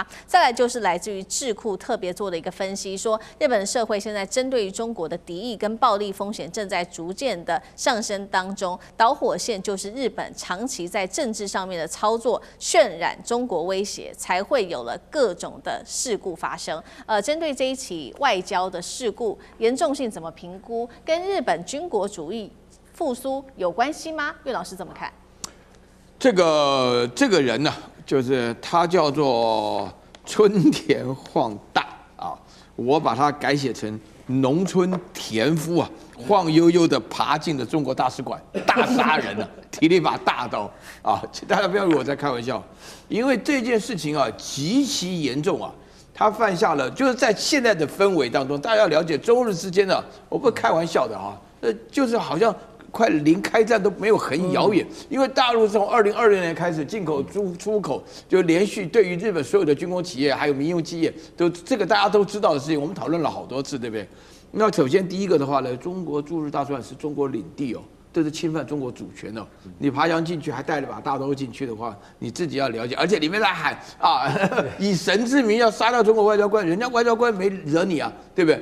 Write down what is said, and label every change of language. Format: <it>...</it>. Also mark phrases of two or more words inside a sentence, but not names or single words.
<zh>再來就是來自於智庫特別做的一個分析，說日本社會現在針對於中國的敵意跟暴力風險正在逐漸的上升當中，導火線就是日本長期在政治上面的操作，渲染中國威脅，才會有了各種的事故發生。針對這一起外交的事故嚴重性怎麼評估？跟日本軍國主義復甦有關係嗎？岳老師怎麼看？這個人呢，就是他叫做村田晃大啊，我把它改寫成農村田夫啊，晃悠悠的爬進了中國大使館，大殺人了，提了一把大刀啊！大家不要以為我在開玩笑，因為這件事情啊極其嚴重啊。他犯下了，就是在現在的氛圍當中，大家要了解中日之间的，我不是開玩笑的啊，就是好像快臨開戰都沒有很遙遠，因為大陸從2020年開始進口出口就連續對於日本所有的軍工企業還有民用企業都這個大家都知道的事情，我們討論了好多次，對不對？那首先第一個的話呢，中國駐日大使館是中國領地哦。這是侵犯中國主權的，你爬牆進去還帶了把大刀進去的話，你自己要了解，而且裡面在喊啊，以神之名要殺掉中國外交官，人家外交官沒惹你啊，對不对？</zh>